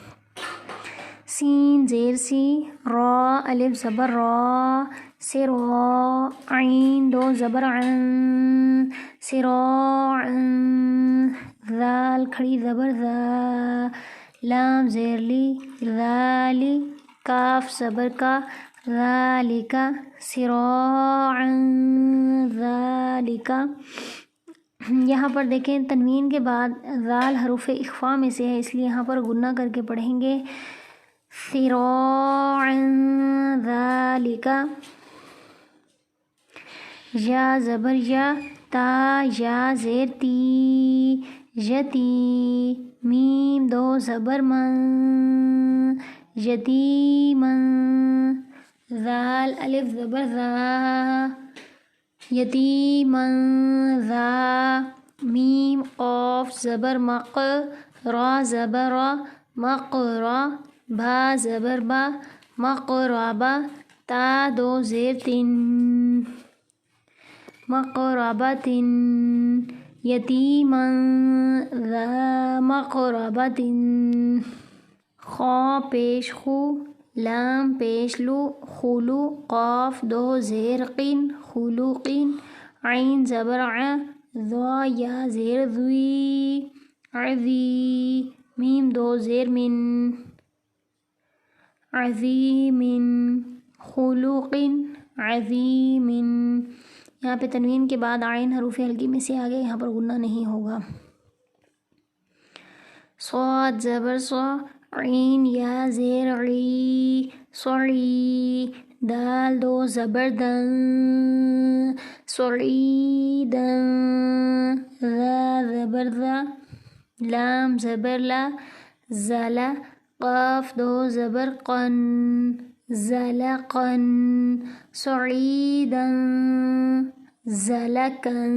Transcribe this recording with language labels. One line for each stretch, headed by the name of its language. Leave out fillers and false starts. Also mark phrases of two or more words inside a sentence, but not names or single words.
Urdu: سین زیر سی، را الف زبر را، سرا، عین دو زبر عن، سراع، ذال کھڑی زبر ذا، لام زیر لی، ذالی، کاف زبر کا، ذالک، سراعا ذالک۔ یہاں پر دیکھیں تنوین کے بعد ذال حروف اخفا میں سے ہے، اس لیے یہاں پر غنہ کر کے پڑھیں گے، سراعا ذالک۔ یا زبر یا، تا یا زیر تی، یتی، میم دو زبر من، یتیما، ذال الف زبر ذا، یتیما ذا، میم قاف زبر مق، را زبر را، مقرا، با زبر با، مقربا، تا دو زیر تن، مقربۃ، یتیما ذا مقربۃ۔ خا پیش خو، لام پیش لو، خلو، قاف دو زیر قین، خلوقین، عین زبر ع، ذا یا زیر ذوی، عذی، میم دو زیر من، عظیم، خلوق، عظیم۔ یہاں پہ تنوین کے بعد عین حروف حلقی میں سے آگے، یہاں پر غنہ نہیں ہوگا۔ صاد زبر صا، عین یا زیر عی، صعی، دال دو زبر دن، صعیدن، ذا زبر ذا، لام زبر لا، زلا، قاف دو زبر قن، زلقن، صعیدن، زلکن۔